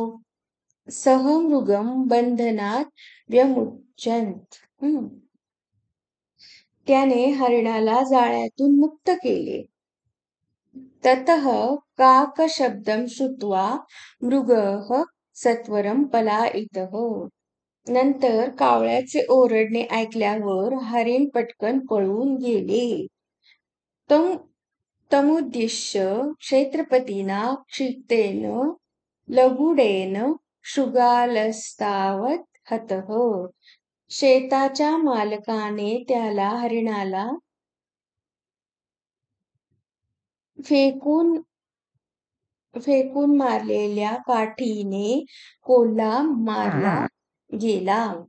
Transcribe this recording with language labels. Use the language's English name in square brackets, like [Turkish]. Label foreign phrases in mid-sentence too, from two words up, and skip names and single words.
[Sanskrit] सहमृगम बंधनात व्यमुच्यंत. [Marathi] त्याने हरिणाला जाळ्यातून मुक्त केले. [Sanskrit] ततः काकशब्दं श्रुत्वा मृगः सत्वरं पलायितः. [Marathi] नंतर कावळ्याचे ओरडणे ऐकल्यावर हरिण पटकन पळून गेले. [Sanskrit] तम तमुद्दिश्य क्षेत्रपतीना क्षितेन लगुडेन शृगालस्तावत हतः. [Marathi] शेताच्या मालकाने त्याला हरिणाला फेकून फेकून मारलेल्या काठीने कोल्हा मारला गेला.